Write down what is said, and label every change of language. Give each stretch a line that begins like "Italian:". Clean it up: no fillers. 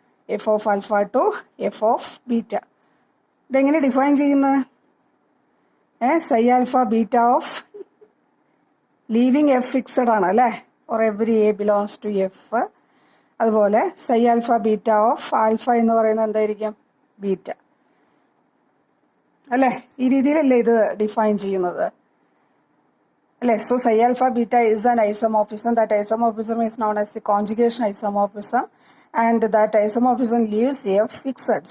English: F of alpha to f of beta.
Malayalam: ഇതെങ്ങനെ define ചെയ്യുന്നത്?
English: Psi alpha beta of leaving f fixed ആണ് അല്ലേ, for every a belongs to f.
Malayalam: അതുപോലെ psi alpha beta of alpha എന്ന് പറയുന്നത് എന്തായിരിക്കും? Beta അല്ലേ? ഈ രീതിയിലല്ലേ ഇത് ഡിഫൈൻ ചെയ്യുന്നത് അല്ലേ?
English: So psi alpha beta is an isomorphism. That isomorphism is known as the conjugation isomorphism, and that isomorphism leaves f fixed.